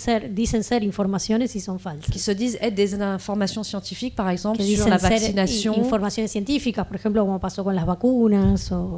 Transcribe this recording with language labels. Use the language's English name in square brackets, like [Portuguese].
[Spanish] Dicen ser informaciones y son falsas. [French] Qui se disent être des informations scientifiques, par exemple, sur la vaccination. [Spanish] Informaciones científicas, por ejemplo, como pasó con las vacunas.